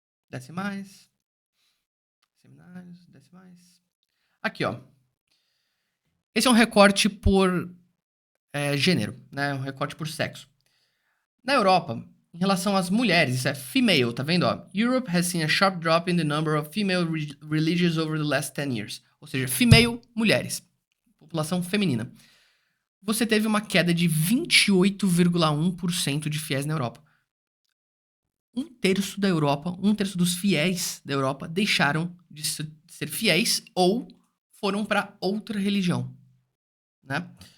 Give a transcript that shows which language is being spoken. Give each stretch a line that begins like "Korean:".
Portuguese: Desce mais. Seminários, desce mais. Aqui, ó. Esse é um recorte por gênero, né? Um recorte por sexo. Na Europa, em relação às mulheres, isso é female, tá vendo? Ó?
English: Europe has seen a sharp drop in the number of female religious over the last 10 years.
Portuguese: Ou seja, female, mulheres. População feminina. Você teve uma queda de 28,1% de fiéis na Europa. Um terço dos fiéis da Europa deixaram de ser fiéis ou foram para outra religião, né?